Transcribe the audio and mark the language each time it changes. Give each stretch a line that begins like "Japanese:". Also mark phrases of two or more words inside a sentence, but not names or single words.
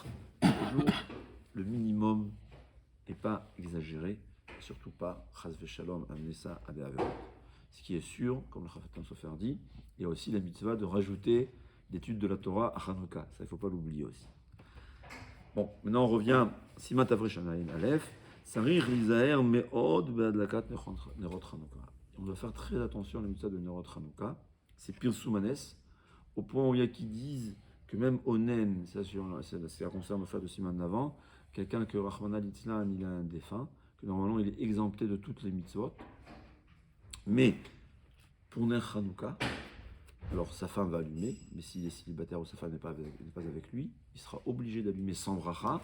French: Toujours le minimum et pas exagéré, et surtout pas
Hebrew: חס ושלום
French: amener ça à des avérotes. Ce qui est sûr, comme le Chafetz Sofer dit, il y a aussi la mitzvah de rajouter l'étude de la Torah à Hanouka. Ça, il ne faut pas l'oublier aussi. Bon, maintenant on revient.
Hebrew: סימן תרע"א. צריך ליזהר מאוד בהדלקת נרות חנוכה.
French: On doit faire très attention à la mitzvah de
Hebrew: נרות חנוכה.
French: C'est Pirsoumanes, au point où il y a qui disent que même Onen, ça concerne le fait de Siman d'avant, quelqu'un que
Aramaic: רחמנא ליצלן,
French: il a un défunt, que normalement il est exempté de toutes les mitzvot. Mais pour
Hebrew: נר חנוכה,
French: alors sa femme va allumer, mais s'il est célibataire ou sa femme n'est pas avec lui, il sera obligé d'allumer sans bracha.